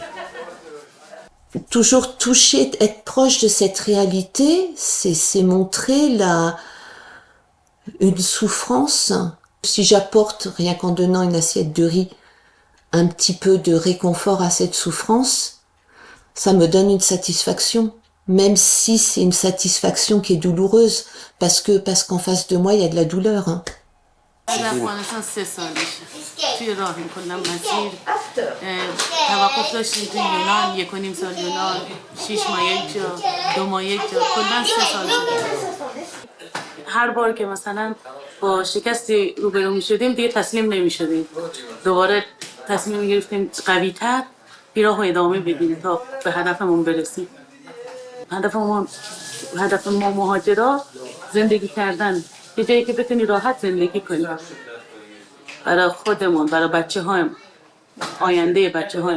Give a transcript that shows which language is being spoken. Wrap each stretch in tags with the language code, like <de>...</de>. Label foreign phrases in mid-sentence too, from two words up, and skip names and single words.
<fr>Toujours toucher, être proche de cette réalité, c'est montrer une souffrance. Si j'apporte, rien qu'en donnant une assiette de riz, un petit peu de réconfort à cette souffrance, ça me donne une satisfaction. Même si c'est une satisfaction qui est douloureuse, parce qu'en face de moi, il y a de la douleur. Hein.</fr> <fa>افغانستان 3 سالشه توی راهیم کلا مسیر توقف داشتیم توی یونان 1.5 سال یونان 6 ماه یک جا 2 ماه یک جا کلا 3 سال هر بار که مثلا با شکستی روبرو میشدیم دیگه تسلیم نمیشدیم دوباره تصمیم میگرفتیم قوی تر پیراه و ادامه بدیم تا به هدفمون برسیم هدف ما مهاجرا زندگی کردن یه جایی که بتونی راحت زندگی کنی برای خودمون برای بچه‌هایم آینده بچه‌هایم</fa>